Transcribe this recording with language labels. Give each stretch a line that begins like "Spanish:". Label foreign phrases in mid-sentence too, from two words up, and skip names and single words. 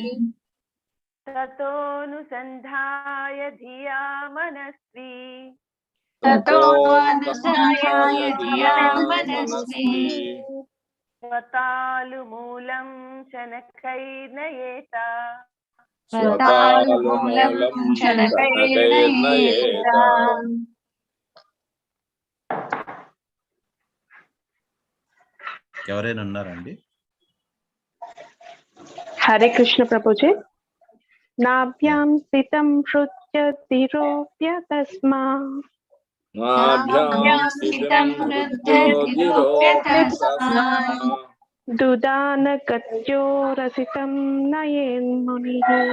Sanskrit: ततोऽनुसन्धाय धिया मनस्वी ततोऽनुसन्धाय धिया मनस्वी स्वतालुमूलं शनकैर्नयेत। स्वतालूलं शनकैर्नयेत।
Telugu: ఎవరైనా ఉన్నారండి?
Hindi: हरे कृष्ण प्रभु जी।
Sanskrit: नाभ्यां स्थितं हृद्यधिरोप्य तस्मात् नाभ्यां स्थितं हृद्यधिरोप्यतस्मात् दुदानगत्यो रसितं नयेन्मुनिः